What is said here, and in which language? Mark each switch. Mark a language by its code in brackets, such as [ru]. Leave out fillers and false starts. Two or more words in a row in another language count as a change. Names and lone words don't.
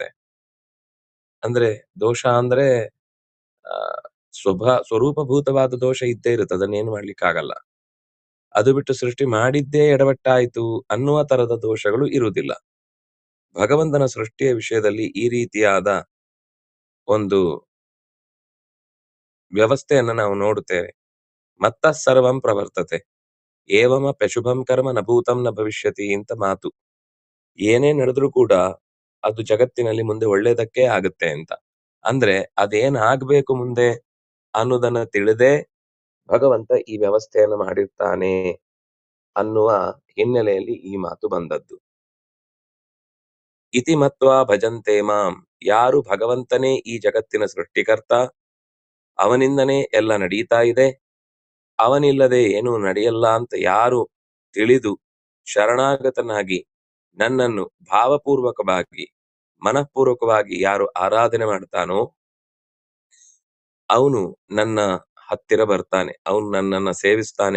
[kn] ಅಂದ್ರೆ ದೋಷ ಅಂದ್ರೆ ಸ್ವರೂಪಭೂತವಾದ ದೋಷ ಇದ್ದೇ ಇರುತ್ತೆ, ಅದನ್ನೇನು ಮಾಡ್ಲಿಕ್ಕಾಗಲ್ಲ. ಅದು ಬಿಟ್ಟು ಸೃಷ್ಟಿ ಮಾಡಿದ್ದೇ ಎಡವಟ್ಟಾಯ್ತು ಅನ್ನುವ ತರದ ದೋಷಗಳು ಇರುವುದಿಲ್ಲ. ಭಗವಂತನ ಸೃಷ್ಟಿಯ ವಿಷಯದಲ್ಲಿ ಈ ರೀತಿಯಾದ ಒಂದು ವ್ಯವಸ್ಥೆಯನ್ನ ನಾವು ನೋಡುತ್ತೇವೆ. [sa] ಮತ್ತಃ ಸರ್ವಂ ಪ್ರವರ್ತತೆ ಏವಮಪ್ಯಶುಭಂ ಕರ್ಮ ನ ಭೂತಂ ನ ಭವಿಷ್ಯತಿ [kn] ಅಂತ ಮಾತು. ಏನೇ ನಡೆದ್ರೂ ಕೂಡ ಅದು ಜಗತ್ತಿನಲ್ಲಿ ಮುಂದೆ ಒಳ್ಳೇದಕ್ಕೆ ಆಗುತ್ತೆ ಅಂತ. ಅಂದ್ರೆ ಅದೇನ್ ಆಗ್ಬೇಕು ಮುಂದೆ ಅನ್ನೋದನ್ನ ತಿಳಿದೇ ಭಗವಂತ ಈ ವ್ಯವಸ್ಥೆಯನ್ನ ಮಾಡಿರ್ತಾನೆ ಅನ್ನುವ ಹಿನ್ನೆಲೆಯಲ್ಲಿ ಈ ಮಾತು ಬಂದದ್ದು. [sa] ಇತಿ ಮತ್ವಾ ಭಜಂತೆ ಮಾಂ, [kn] ಯಾರು ಭಗವಂತನೇ ಈ ಜಗತ್ತಿನ ಸೃಷ್ಟಿಕರ್ತ, ಅವನಿಂದನೇ ಎಲ್ಲ ನಡೀತಾ ಇದೆ, ಅವನಿಲ್ಲದೆ ಏನೂ ನಡೆಯಲ್ಲ ಅಂತ ಯಾರು ತಿಳಿದು ಶರಣಾಗತನಾಗಿ ನನ್ನನ್ನು ಭಾವಪೂರ್ವಕವಾಗಿ ಮನಃಪೂರ್ವಕವಾಗಿ ಯಾರು ಆರಾಧನೆ ಮಾಡ್ತಾನೋ ಅವನು ನನ್ನ ಹತ್ತಿರ ಬರ್ತಾನೆ, ಅವನು ನನ್ನನ್ನ ಸೇವಿಸ್ತಾನೆ.